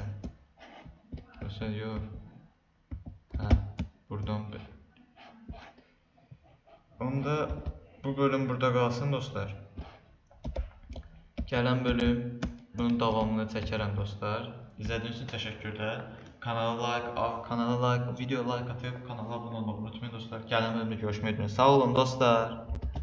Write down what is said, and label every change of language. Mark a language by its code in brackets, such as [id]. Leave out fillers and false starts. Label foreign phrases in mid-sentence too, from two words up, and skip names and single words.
[az] Yoxsa yox. Buradan bir. Onda bu bölüm burada qalsın dostlar. Gələn bölüm bunun davamını çəkərəm dostlar. İzlədiyiniz üçün təşəkkürlər. Kanala like, video like atıb kanala abunə olmağı unutmayın dostlar. Gələn bölümdə görüşmək üzrə. Sağ olun dostlar.